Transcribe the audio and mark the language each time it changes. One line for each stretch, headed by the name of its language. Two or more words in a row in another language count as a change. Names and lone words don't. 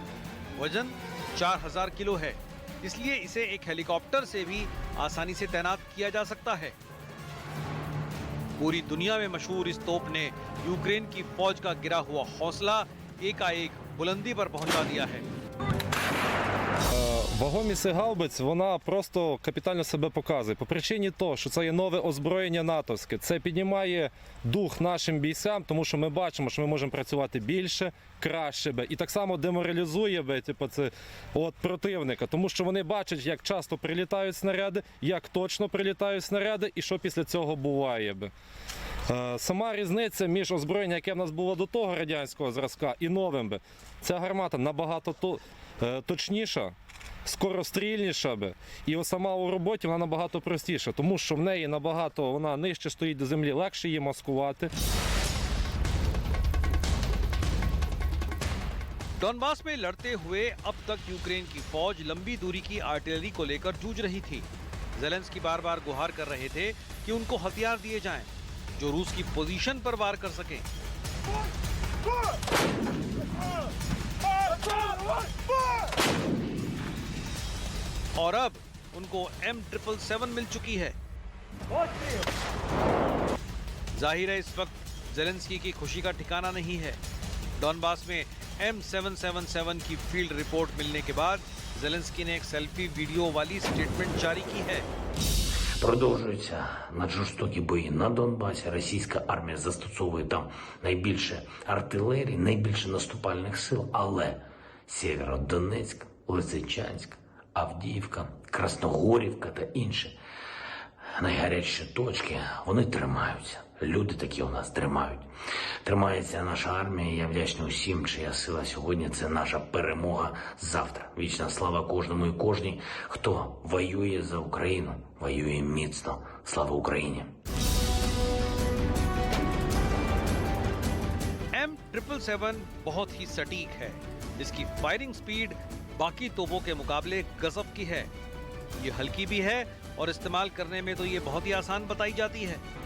Hindi: वजन 4000 किलो है, इसलिए इसे एक हेलीकॉप्टर से भी आसानी से तैनात किया जा सकता है। पूरी दुनिया में मशहूर इस तोप ने यूक्रेन की फौज का गिरा हुआ हौसला एकाएक बुलंदी पर पहुंचा दिया है।
Ukrainian: Вагомість гаубиць, вона просто капітально себе показує. По причині того, що це є нове озброєння натовське. Це піднімає дух нашим бійцям, тому що ми бачимо, що ми можемо працювати більше, краще. І так само деморалізує противника, тому що вони бачать, як часто прилітають снаряди, як точно прилітають снаряди і що після цього буває. Сама різниця між озброєнням, яке в нас було до того радянського зразка, і новим. Ця гармата набагато точніша, скорострільніша і сама у роботі вона набагато простіша, тому що в неї набагато вона нижче стоїть до землі, легше її маскувати.
Hindi: डॉनबास में लड़ते हुए अब तक यूक्रेन की फौज लंबी दूरी की आर्टिलरी को लेकर जूझ रही थी। ज़ेलेंस्की बार बार गुहार कर रहे थे कि उनको हथियार दिए जाएं जो रूस की पोजीशन पर वार कर सकें। और अब उनको M777 मिल चुकी है। जाहिर है इस वक्त ज़ेलेंस्की की खुशी का ठिकाना नहीं है। डॉनबास में M777 की फील्ड रिपोर्ट मिलने के बाद ज़ेलेंस्की ने एक
English: selfie video
Hindi: वाली स्टेटमेंट जारी की है।
Ukrainian: Продовжуються наджорстокі бої на Донбасі. Російська армія застосовує там найбільше артилерії, найбільше наступальних сил, але Сєвєродонецьк, Лисичанськ, Авдіївка, Красногорівка та інші найгарячіші точки, вони тримаються. Люди такі у нас тримають. Тримається наша армія, я вдячний усім, чия сила сьогодні – це наша перемога завтра. Вічна слава кожному і кожній, хто воює за Україну, воює міцно. Слава Україні!
Hindi: M777 बहुत ही सटीक है। इसकी फायरिंग स्पीड बाकी तोपों के मुकाबले गजब की है। ये हल्की भी है और इस्तेमाल करने में तो ये बहुत ही आसान बताई जाती है।